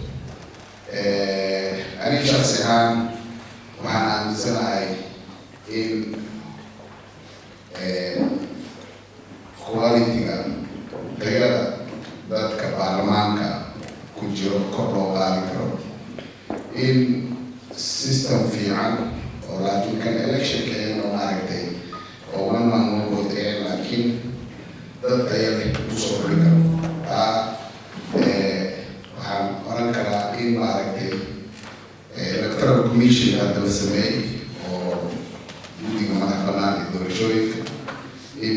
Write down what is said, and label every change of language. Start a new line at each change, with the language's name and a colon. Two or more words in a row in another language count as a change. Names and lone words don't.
Somali: aniga shakhsi ahaan waxaan aaminsanahay in quality-ga tayada dadka baarlamaanka ku jiro kor loo qaadi karo in system fiican oo laakiin kan electionka ayna maaragtay oo
English: one man one vote
Somali: laakiin dad taya leh kusoo xuli karo taa waxaan oran karaa in maaragtay
English: electoral commission
Somali: hadda la sameeyey oo guddiga madax bannaan ee doorashooyinka in